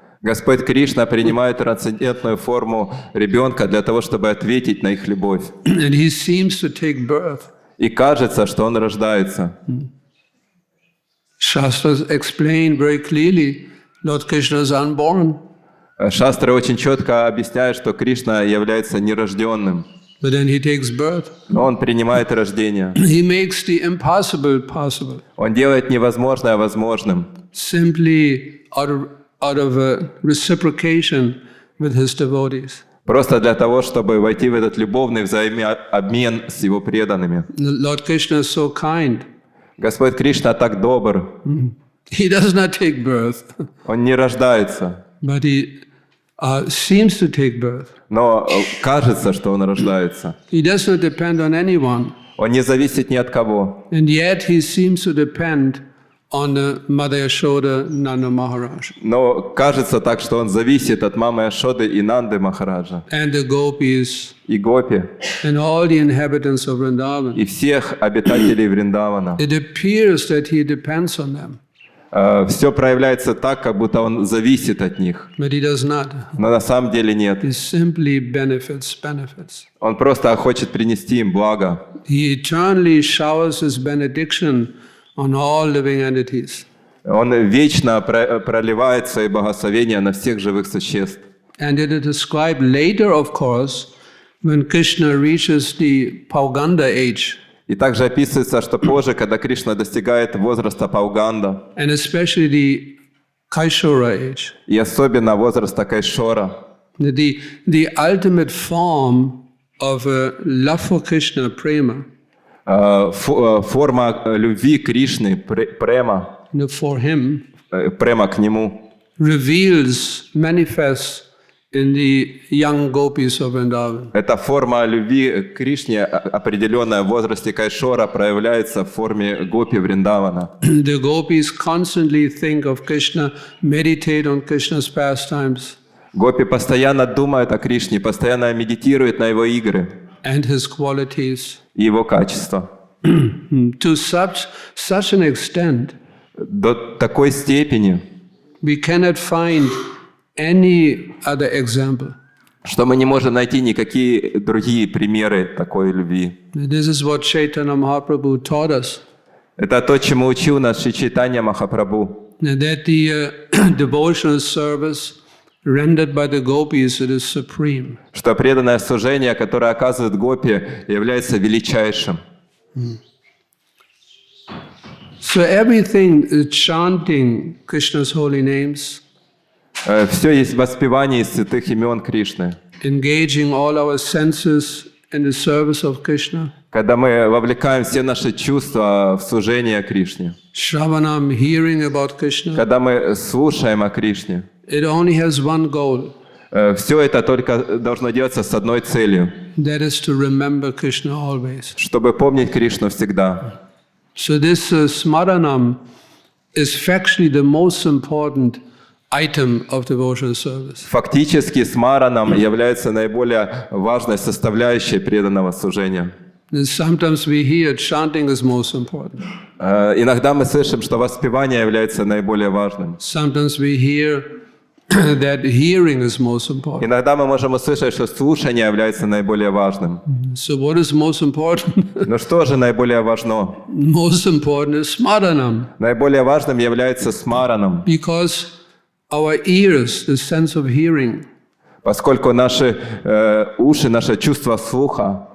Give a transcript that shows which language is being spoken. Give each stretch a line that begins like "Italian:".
Russian: Господь Кришна принимает трансцендентную форму ребенка для того, чтобы ответить на их любовь.
English: And he seems to take birth.
Russian: И кажется, что он рождается.
English: Shastras explain very clearly, Lord Krishna is unborn.
Russian: Шастры очень четко объясняют, что Кришна является нерожденным.
English: But then he takes birth.
Russian: Но он принимает рождение.
English: He makes the impossible possible.
Russian: Он делает невозможное возможным.
English: Simply out of reciprocation with his devotees.
Russian: Просто для того, чтобы войти в этот любовный взаимообмен с его преданными.
English: Lord Krishna is so kind.
Russian: Господь Кришна так добр.
English: He does not take birth,
Russian: Он не рождается,
English: but he seems to take birth.
Russian: но кажется, что он рождается.
English: He does not depend on anyone,
Russian: Он не зависит ни от кого.
English: and yet he seems to depend on the Mother Yashoda Nanda Maharaj
Russian: Но кажется так, что он зависит от мамы Ашоды и Нанды Махараджа,
English: and the gopis
Russian: и Гопи,
English: and all the inhabitants of Vrindavan.
Russian: и всех обитателей Вриндавана.
English: It appears that he depends on them,
Russian: Все проявляется так, как будто он зависит от них.
English: but he does not.
Russian: Но на самом деле нет.
English: He simply benefits.
Russian: Он просто хочет принести им благо.
English: He eternally showers his benediction on all living entities.
Russian: Он вечно проливает свои благословения на всех живых существ.
English: And it is described later, of course, when Krishna reaches the Pauganda age,
Russian: И также описывается, что позже, когда Кришна достигает возраста Пауганда,
English: and especially the Kaishora age,
Russian: и особенно возраста Кайшора,
English: the ultimate form of love for Krishna, prema,
Russian: форма любви Кришны, према,
English: for him,
Russian: према к нему,
English: manifests in the young gopis of Vrindavan.
Russian: эта форма любви к Кришне, определенная в возрасте Кайшора, проявляется в форме гопи Вриндавана.
English: The gopis constantly think of Krishna, meditate on Krishna's pastimes,
Russian: Гопи постоянно думают о Кришне, постоянно медитируют на его игры
English: and his qualities.
Russian: и его качества.
English: To such an extent,
Russian: До такой степени,
English: we cannot find any other example.
Russian: что мы не можем найти никакие другие примеры такой любви.
English: This is what Chaitanya Mahaprabhu taught us,
Russian: Это то, чему учил нас Шри Чайтанья Махапрабху,
English: that the devotional service rendered by the gopis, it is supreme.
Russian: что преданное служение, которое оказывает гопи, является величайшим.
English: So everything, chanting Krishna's holy names,
Russian: Все есть воспевание из святых имен Кришны.
English: engaging all our senses in the service of Krishna,
Russian: Когда мы вовлекаем все наши чувства в служение Кришне,
English: Shravanam, hearing about Krishna,
Russian: когда мы слушаем о Кришне,
English: it only has one goal,
Russian: все это только должно делаться с одной целью,
English: that is to remember Krishna always.
Russian: чтобы помнить Кришну всегда.
English: So this smaranam is factually the most important item of devotional service.
Russian: Фактически смараном является наиболее важной составляющей преданного служения.
English: And sometimes we hear chanting is most important.
Russian: Иногда мы слышим, что воспевание является наиболее важным.
English: Sometimes we hear that hearing is most important.
Russian: Иногда мы можем услышать, что слушание является наиболее важным.
English: So what is most important?
Russian: Но что же наиболее важно?
English: Most important is smaranam,
Russian: Наиболее важным является смараном,
English: because our ears, the sense of hearing,
Russian: поскольку наши уши, наше чувство слуха,